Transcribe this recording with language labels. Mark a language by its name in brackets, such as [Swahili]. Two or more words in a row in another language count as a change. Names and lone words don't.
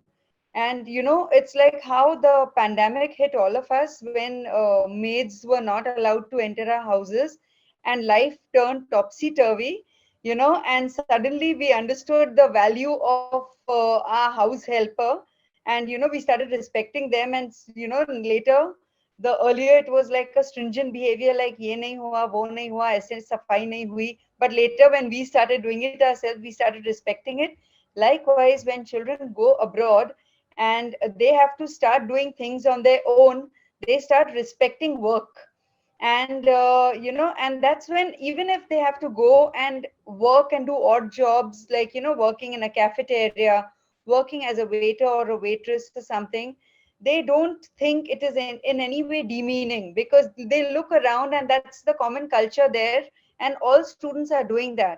[English] And, it's like how the pandemic hit all of us when maids were not allowed to enter our houses and life turned topsy-turvy, and suddenly we understood the value of our house helper. And, we started respecting them. And, later, the earlier it was like a stringent behavior, like [Hindi] ये नहीं हुआ, वो नहीं हुआ, ऐसे सफ़ाई नहीं हुई. [English] But later when we started doing it ourselves, we started respecting it. Likewise, when children go abroad and they have to start doing things on their own, they start respecting work. And and that's when, even if they have to go and work and do odd jobs, like working in a cafeteria, working as a waiter or a waitress or something, they don't think it is in any way demeaning, because they look around and that's the common culture there, and all students are doing that.